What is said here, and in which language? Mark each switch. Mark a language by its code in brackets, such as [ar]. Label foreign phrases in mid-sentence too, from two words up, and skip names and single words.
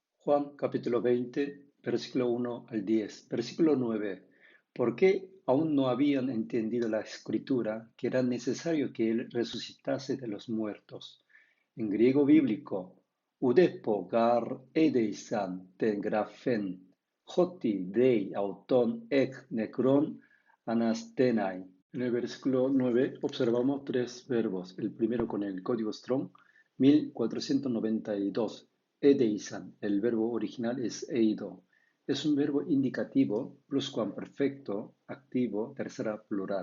[es] Juan capítulo 20, versículo 1 al 10. Versículo 9. ¿Por qué aún no habían entendido la escritura que era necesario que él resucitase de los muertos? En griego bíblico, [el] οὐδέπω γὰρ ᾔδεισαν τὴν γραφὴν ὅτι δεῖ αὐτὸν ἐκ νεκρῶν ἀναστῆναι. [es] En el versículo 9 observamos tres verbos. El primero con el código Strong 1492. Edeisan, el verbo original es eido. Es un verbo indicativo, pluscuamperfecto, activo, tercera plural.